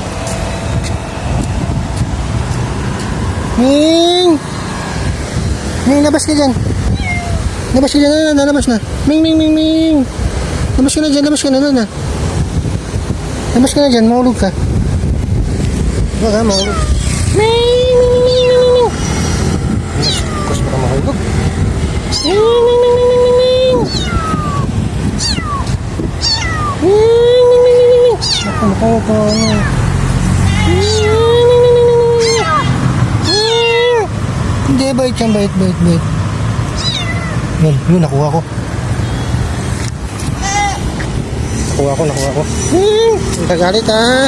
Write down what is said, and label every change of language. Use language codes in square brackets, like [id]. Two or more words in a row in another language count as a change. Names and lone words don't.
[tl] Ming! Ming, labas ka dyan. Labas ka dyan, labas na. Ming, ming, ming, ming. Labas ka na dyan, labas ka na, na. Labas ka na dyan, mahulog ka. Wag ha, mahulog. Ming, ming, ming, ming, ming, ming. Kus para mahulog. Ming, ming, ming, ming, ming, ming, ming. Ming, ming, ming, ming, ming. Ako, ano. Hindi, bait yan, bait. Yun, nakuha ko. Nakuha ko. Ang tagalit ha.